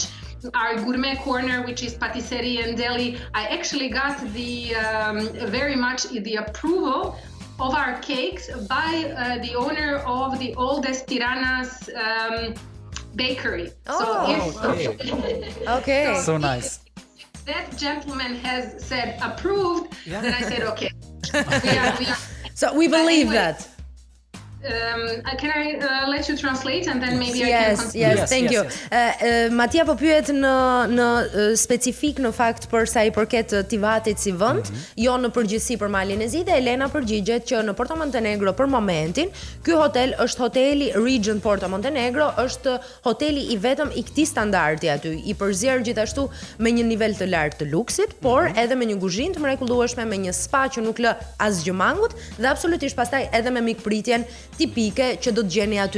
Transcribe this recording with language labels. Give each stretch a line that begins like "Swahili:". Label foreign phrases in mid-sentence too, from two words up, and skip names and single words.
English: Our gourmet corner, which is patisserie and deli, I actually got the very much the approval of our cakes by the owner of the oldest Tirana's bakery. Okay. So nice. That gentleman has said approved, then I said okay. we are. So we believe that. Can I let you translate and then maybe I can continue? Yes, thank you.
Albanian: Matia po pyet në specifik në fakt për sa I përket Tivatit si vend, jo në përgjithësi për Malin e Zi, dhe Elena përgjigjet që në Porto Montenegro për momentin, ky hotel është hoteli Regent Porto Montenegro, është hoteli I vetëm I këtij standardi aty, I përzier gjithashtu me një nivel të lartë të luksit, por edhe me një kuzhinë të mrekullueshme, me një spa që nuk lë asgjë mangut dhe absolutisht pastaj edhe me mikpritjen tipike që do të gjeni aty.